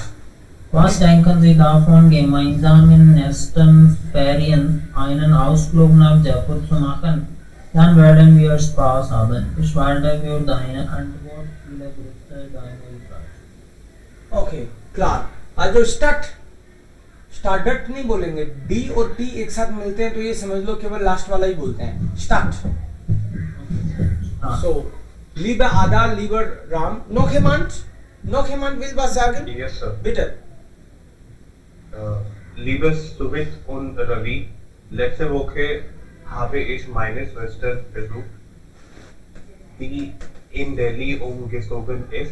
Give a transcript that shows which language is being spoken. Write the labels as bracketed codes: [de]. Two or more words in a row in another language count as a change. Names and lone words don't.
[de] Was denken Sie davon, gemeinsam in nächsten Ferien einen Ausflug nach Jaipur zu machen? Dann werden wir Spaß haben. Ich warte für deine Antwort. Viele Grüße, deine Ulrich. Okay, klar. Also Stadt, [hi] स्टार्टअप नहीं बोलेंगे, डी और टी एक साथ मिलते हैं तो ये समझ लो केवल लास्ट वाला ही बोलते हैं, स्टार्ट. [de] So, liebe Ada, lieber Ram, noch jemand will was sagen? [en] Yes, sir. [de] Bitte. Liebes Suvit und Ravi, letzte Woche habe ich meine Schwester besucht, die in Delhi umgezogen ist.